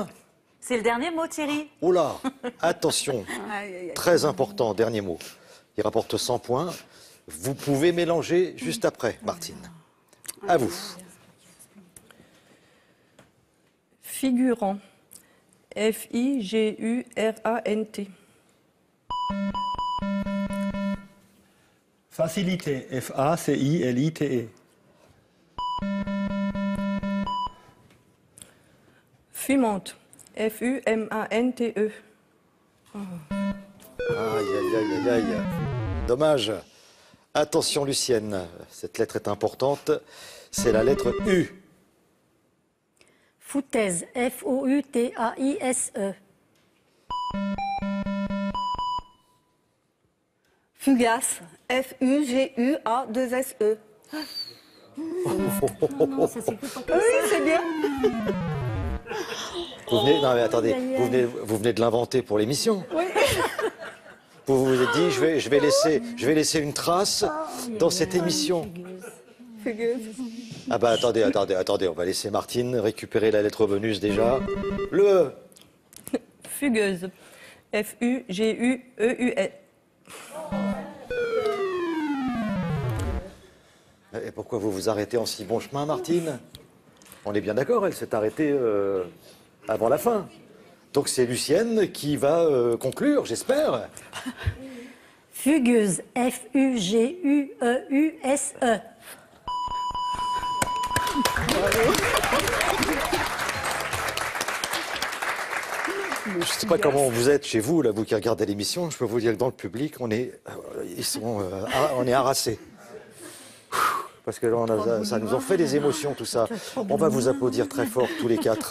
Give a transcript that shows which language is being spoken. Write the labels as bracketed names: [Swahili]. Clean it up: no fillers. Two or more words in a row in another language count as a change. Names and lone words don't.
[French] C'est le dernier mot, Thierry. Oh là, attention. Aïe, aïe, aïe. Très important, dernier mot. Il rapporte 100 points. Vous pouvez mélanger juste après, Martine. À vous. Figurant. F-I-G-U-R-A-N-T. Facilité. F-A-C-I-L-I-T-E. Fumante. F-U-M-A-N-T-E. Aïe, aïe, aïe, aïe, aïe. Dommage. Attention, Lucienne, cette lettre est importante. C'est la lettre U. Foutaise. F-O-U-T-A-I-S-E. Fugace. F-U-G-U-A-2-S-E. Non, ça s'écoute pas comme Oui, c'est bien. Vous venez, non mais attendez, Aïe, aïe, aïe. vous venez de l'inventer pour l'émission. Vous vous êtes dit, je vais laisser une trace dans cette émission. Fugueuse. Ah bah attendez, on va laisser Martine récupérer la lettre bonus déjà. Le E. Fugueuse. F-U-G-U-E-U-S. Et pourquoi vous vous arrêtez en si bon chemin, Martine? On est bien d'accord, elle s'est arrêtée avant la fin. Donc c'est Lucienne qui va conclure, j'espère. Fugueuse. F-U-G-U-E-U-S-E. Je ne sais pas comment vous êtes chez vous, là, vous qui regardez l'émission. Je peux vous dire que dans le public, on est harassés. Parce que là, ça nous en fait des émotions, tout ça. On va vous applaudir très fort, tous les quatre.